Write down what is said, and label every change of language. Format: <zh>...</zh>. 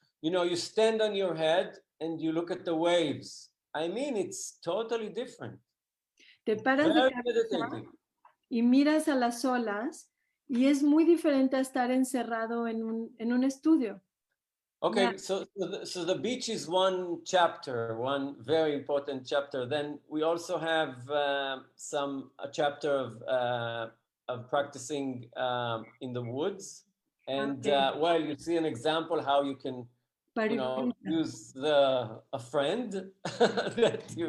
<en>You know, you stand on your head and you look at the waves. I mean, it's totally different.</en> <es>Te paras de cabeza y miras a las olas y es muy diferente a estar encerrado en un estudio.</es> <en>Okay, Yeah. so the beach is one chapter, one very important chapter. Then we also have a chapter of practicing in the woods, and Okay. well, you see an example how you can, use a friend that you</en>